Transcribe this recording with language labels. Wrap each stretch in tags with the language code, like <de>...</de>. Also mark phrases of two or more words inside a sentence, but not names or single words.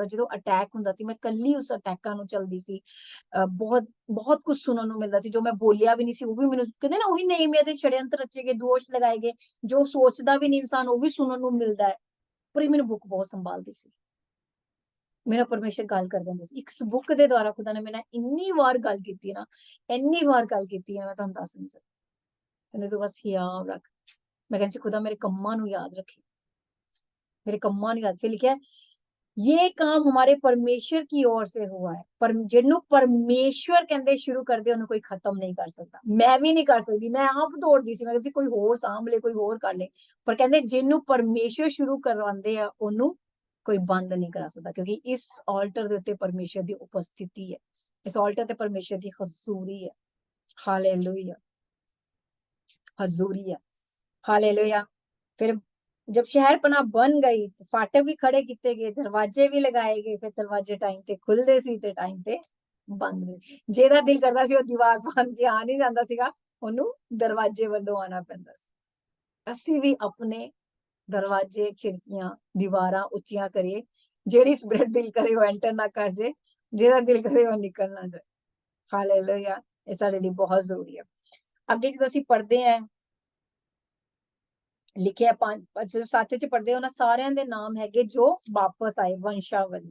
<pa>ਜਦੋਂ ਅਟੈਕ ਹੁੰਦਾ ਸੀ ਮੈਂ ਕੱਲੀ ਉਸ ਅਟੈਕਾਂ ਨੂੰ ਚਲਦੀ ਸੀ, ਬਹੁਤ ਬਹੁਤ ਕੁਝ ਸੁਣਨ ਨੂੰ ਮਿਲਦਾ ਸੀ, ਜੋ ਮੈਂ ਬੋਲਿਆ ਵੀ ਨਹੀਂ ਸੀ ਉਹ ਵੀ ਮੈਨੂੰ ਕਹਿੰਦੇ ਨਾ ਉਹੀ ਨੇਮੀਆ ਦੇ षड्यंत्र ਰਚੇ ਗਏ, ਦੋਸ਼ ਲਗਾਏ ਗਏ, ਜੋ ਸੋਚਦਾ ਵੀ ਨਹੀਂ ਇਨਸਾਨ ਉਹ ਵੀ ਸੁਣਨ ਨੂੰ ਮਿਲਦਾ ਹੈ। ਪਰ ਇਹ ਮੈਨੂੰ ਬੁੱਕ ਬਹੁਤ ਸੰਭਾਲਦੀ ਸੀ, ਮੇਰਾ ਪਰਮੇਸ਼ਰ ਗੱਲ ਕਰ ਦਿੰਦੇ ਸੀ। ਇੱਕ ਬੁੱਕ ਦੇ ਦੁਆਰਾ ਖੁਦਾ ਨੇ ਮੇਰੇ ਨਾਲ ਇੰਨੀ ਵਾਰ ਗੱਲ ਕੀਤੀ ਨਾ, ਇੰਨੀ ਵਾਰ ਗੱਲ ਕੀਤੀ ਹੈ, ਮੈਂ ਤੁਹਾਨੂੰ ਦੱਸ ਨਹੀਂ ਸਕਦੀ। ਕਹਿੰਦੇ ਤੂੰ ਬਸ ਯਾਦ ਰੱਖ। ਮੈਂ ਕਹਿੰਦੀ ਖੁਦਾ ਮੇਰੇ ਕੰਮਾਂ ਨੂੰ ਯਾਦ ਰੱਖੇ, ਮੇਰੇ ਕੰਮਾਂ ਨੂੰ ਯਾਦ।</pa> <hi>फिर लिखा है ये काम हमारे परमेश्वर की ओर से हुआ है, पर जिन्हों परमेश्वर कहते शुरू कर दे उन्हें कोई खत्म नहीं कर सकता। मैं भी नहीं कर सकती,</hi> <pa>ਮੈਂ ਆਪ ਦੌੜਦੀ ਸੀ, ਮੈਂ ਕਹਿੰਦੀ ਕੋਈ ਹੋਰ ਸਾਂਭ ਲਏ, ਕੋਈ ਹੋਰ ਕਰ ਲਏ, ਪਰ ਕਹਿੰਦੇ ਜਿਨ੍ਹਾਂ ਪਰਮੇਸ਼ਰ ਸ਼ੁਰੂ ਕਰਵਾਂਦੇ ਆ ਉਹਨੂੰ ਕੋਈ ਬੰਦ ਨਹੀਂ ਕਰਾ ਸਕਦਾ, ਕਿਉਂਕਿ ਇਸ ਆਲਟਰ ਦੇ ਉੱਤੇ ਪਰਮੇਸ਼ਰ ਦੀ ਉਪਸਥਿਤੀ ਹੈ, ਇਸ ਆਲਟਰ ਤੇ ਪਰਮੇਸ਼ਰ ਦੀ ਹਜ਼ੂਰੀ ਹੈ। ਹਾਲੇਲੂਯਾ, ਹਜ਼ੂਰੀ ਹੈ, ਹਾਲੇਲੂਯਾ।</pa> <hi>फिर जब शहरपनाह बन गई तो फाटक भी खड़े किए गए, दरवाजे भी लगाए गए,</hi> <pa>ਫਿਰ ਦਰਵਾਜ਼ੇ ਟਾਈਮ ਤੇ ਖੁੱਲ੍ਹਦੇ ਸੀ ਤੇ ਟਾਈਮ ਤੇ ਬੰਦ ਸੀ। ਜਿਹਦਾ ਦਿਲ ਕਰਦਾ ਸੀ ਉਹ ਦੀਵਾਰ ਬੰਨ੍ਹ ਕੇ ਆ ਨਹੀਂ ਜਾਂਦਾ ਸੀਗਾ, ਉਹਨੂੰ ਦਰਵਾਜ਼ੇ ਵੱਲੋਂ ਆਉਣਾ ਪੈਂਦਾ ਸੀ। ਅਸੀਂ ਵੀ ਆਪਣੇ ਦਰਵਾਜ਼ੇ ਖਿੜਕੀਆਂ ਦੀਵਾਰਾਂ ਉੱਚੀਆਂ ਕਰੀਏ, ਜਿਹੜੀ ਸਪਿਰਿਟ ਦਿਲ ਕਰੇ ਉਹ ਐਂਟਰ ਨਾ ਕਰ ਜੇ, ਜਿਹਦਾ ਦਿਲ ਕਰੇ ਉਹ ਨਿਕਲ ਨਾ ਜਾਏ। ਹਾਲੇਲੂਇਆ, ਇਹ ਸਾਡੇ ਲਈ ਬਹੁਤ ਜ਼ਰੂਰੀ ਹੈ। ਅੱਗੇ ਜਦੋਂ ਅਸੀਂ ਪੜ੍ਹਦੇ ਹਾਂ ਲਿਖਿਆ 7 ਚ ਪੜਦੇ ਉਹਨਾਂ ਸਾਰਿਆਂ ਦੇ ਨਾਮ ਹੈਗੇ ਜੋ ਵਾਪਸ ਆਏ ਵੰਸ਼ਾਵਲੀ।</pa>